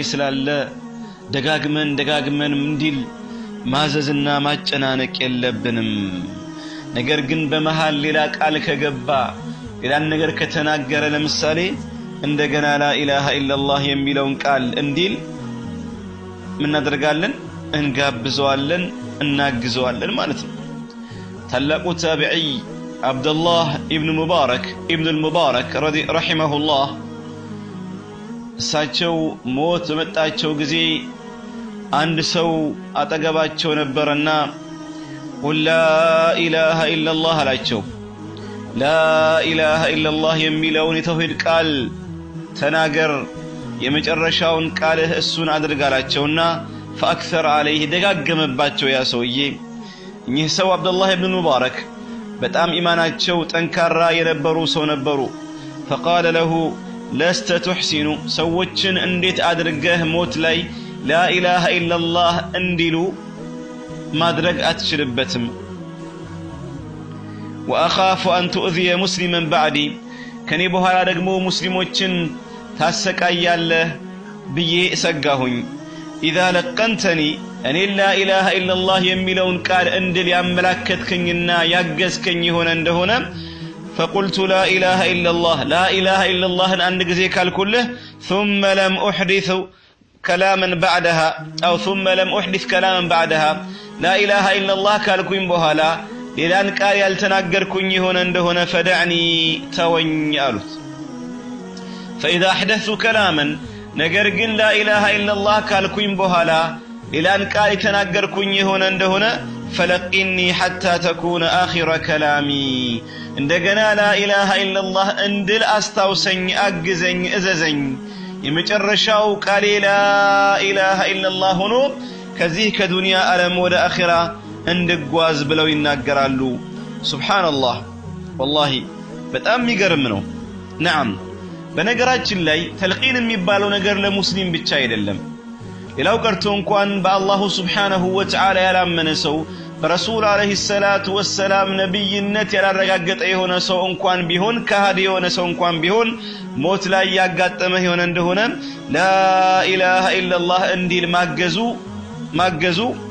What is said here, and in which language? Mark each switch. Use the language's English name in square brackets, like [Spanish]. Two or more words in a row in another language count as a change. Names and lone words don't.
[Amharic] ስላለ ደጋግመን እንዲል ማዘዝና ማጨናነቅ የለብንም ነገር ግን በመሃል ሌላ ቃል ከገባ ሌላ ነገር ከተናገረ ለምሳሌ እንደገና [Arabic] لا إله إلا الله [Amharic] የሚለውን ቃል እንዲል ምን እናደርጋለን እንጋብዘዋለን እናግዘዋለን ማለት ነው ታላቁ ታቢዒ አብዱላህ ኢብኑ ሙባረክ ረሂመሁላህ እሳቸው ሞት በመጣቸው ጊዜ አንድ ሰው አጠገባቸው ነበርና [Arabic] قل لا إله إلا الله [Amharic] አላቸው [Arabic] لا إله إلا الله [Amharic] የሚለውን የተውሂድ ቃል ተናገር የመጨረሻውን ቃልህ እሱን አድርጋላቸውና [Arabic] فأكثر عليه [Amharic] ደጋገመባቸው ያ ሰውዬ እኚህ ሰው አብዱላህ ኢብኑ ሙባረክ በጣም ኢማናቸው ጠንካራ የነበሩ ሰው ነበሩ [Arabic] فقال له لست تحسن [Amharic] ሰዎችን እንዴት አድርገህ ሞት ላይ [Arabic] لا إله إلا الله [Amharic] እንዲሉ ማድረግ አትችልበትም [Arabic] واخاف ان تؤذي مسلما بعدي [Amharic] ከኔ በኋላ ደግሞ ሙስሊሞችን ታሰቃያለህ ብዬ እሰጋሁኝ [Arabic] اذا لقنتني ان لا اله الا الله [Amharic] የሚለውን ቃል እንድል ያመላከትከኝና ያገዝከኝ ሆነ እንደሆነ [Arabic] فقلت لا اله الا الله لا اله الا الله [Amharic] አንድ ጊዜ ካልኩልህ [Arabic] ثم لم احدث كلاما بعدها او ثم لم احدث كلاما بعدها لا اله الا الله [Amharic] ካልኩኝ በኋላ ሌላን ቃል ያልተናገርኩኝ ሆነ እንደሆነ [Arabic] فدعني [Amharic] ተወኝ አሉት [Arabic] فاذا احدثت كلاما ነገር ግን لا اله الا الله [Amharic] ካልኩኝ በኋላ ሌላን ቃል የተናገርኩኝ ሆነ እንደሆነ [Arabic] فلقني حتى تكون اخر كلامي እንደገና لا اله الا الله [Amharic] እንድል አስታውሰኝ አግዘኝ እዘዘኝ የመጨረሻው ቃሌ [Arabic] لا اله الا الله [Amharic] ሆኖ ከዚህ ከዱንያ ዓለም ወደ አኺራ እንድጓዝ ብለው ይናገራሉ [Arabic] سبحان الله والله [Amharic] በጣም የሚገርም ነው نعم በነገራችን ላይ ተልቂን የሚባለው ነገር ለሙስሊም ብቻ አይደለም ሌላው ቀርቶ እንኳን በአላሁ [Arabic] سبحانه وتعالى [Amharic] ያላመነ ሰው በረሱል [Arabic] عليه الصلاة والسلام [Amharic] ነብይነት ያላረጋገጠ የሆነ ሰው እንኳን ቢሆን ከሃዲ የሆነ ሰው እንኳን ቢሆን ሞት ላይ ያጋጠመ የሆነ እንደሆነ [Arabic] لا إله إلا الله [Amharic] እንዲል ማገዙ